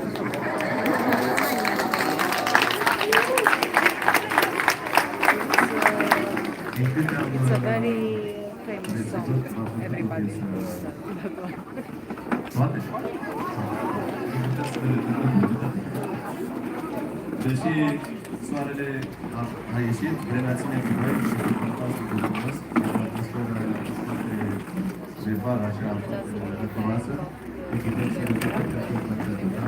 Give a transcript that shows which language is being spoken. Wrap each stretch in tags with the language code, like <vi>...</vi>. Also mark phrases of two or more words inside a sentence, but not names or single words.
<en>It's a very famous song. Everybody knows that.</en> <ro>Toate? Deși soarele a ieșit, vremea ține cu noi și fantastic de frumos, atmosfera de vară așa răconoasă, echipăm să ne facem și o plăcere, da?</ro>